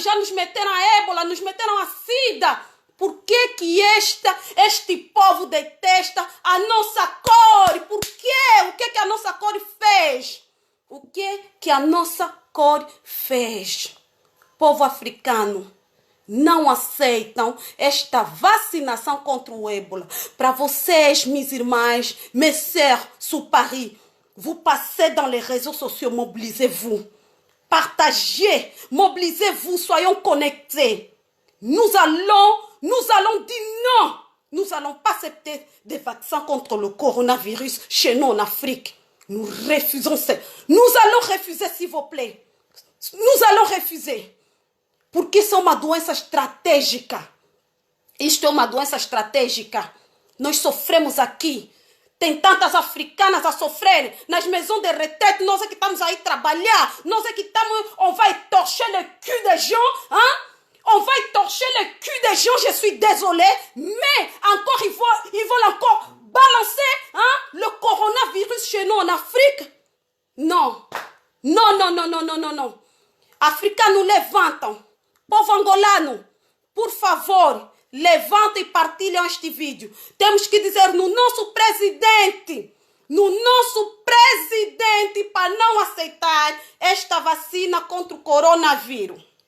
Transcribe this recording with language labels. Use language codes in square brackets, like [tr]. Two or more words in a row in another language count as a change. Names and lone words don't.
[pt] Já nos meteram a ébola, nos meteram a sida. Por que este povo detesta a nossa cor? Por quê? O que a nossa cor fez? O que a nossa cor fez? Povo africano, não aceitam esta vacinação contra o ébola. Para vocês, minhas irmãs, [fr] mes sœurs, sous Paris, vous passez dans les réseaux sociaux, mobilisez-vous. partagez, mobilisez-vous, soyons connectés. Nous allons dire non. Nous n'allons pas accepter des vaccins contre le coronavirus chez nous en Afrique. Nous refusons ça. Nous allons refuser, s'il vous plaît. Nous allons refuser. [pt] Porque isso é uma doença estratégica. Isto é uma doença estratégica. Nós sofremos aqui. Tem tantas africanas a sofrer nas [fr] maisons de retraite. [pt] Nós é que estamos aí trabalhar. Nós é que estamos... [fr] On va torcher le cul des gens. Hein? On va torcher le cul des gens. Je suis désolée. Mais encore, ils veulent encore balancer le coronavirus chez nous en Afrique. Non. Non. [pt] Africanos, levantam. Povo angolano, por favor, levantem e partilhem este vídeo. Temos que dizer no nosso presidente, para não aceitar esta vacina contra o coronavírus.